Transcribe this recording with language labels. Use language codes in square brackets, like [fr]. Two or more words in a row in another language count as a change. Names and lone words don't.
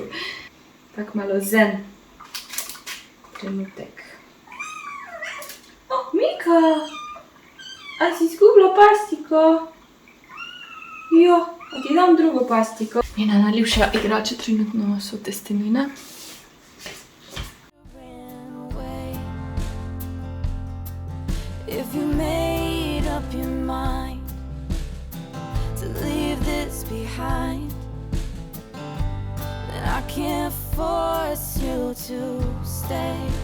[sl] Tak malo zen trenutek. Mika! A si izgubila pastiko? Jo, a ti dam drugo pastiko. Njena najljubša igrača trenutno so testenine. [en] If you made up your mind to leave this behind, then I can't force you to stay.